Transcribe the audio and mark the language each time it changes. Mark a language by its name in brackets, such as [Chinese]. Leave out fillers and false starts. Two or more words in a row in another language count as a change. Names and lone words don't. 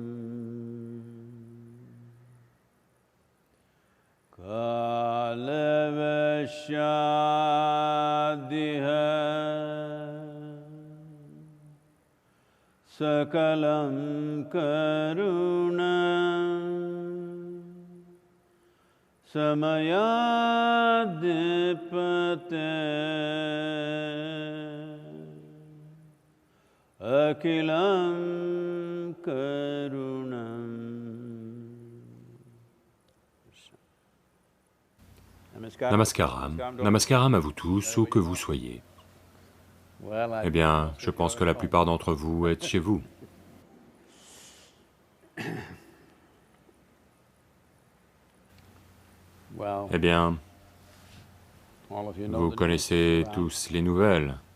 [Sanskrit] Kalavashadiha Sakalam Karunam Samayadipate Akilam Karunam. [French] Namaskaram, Namaskaram à vous tous, où que vous soyez. Eh bien, je pense que la plupart d'entre vous êtes chez vous. Eh bien, vous connaissez tous les nouvelles.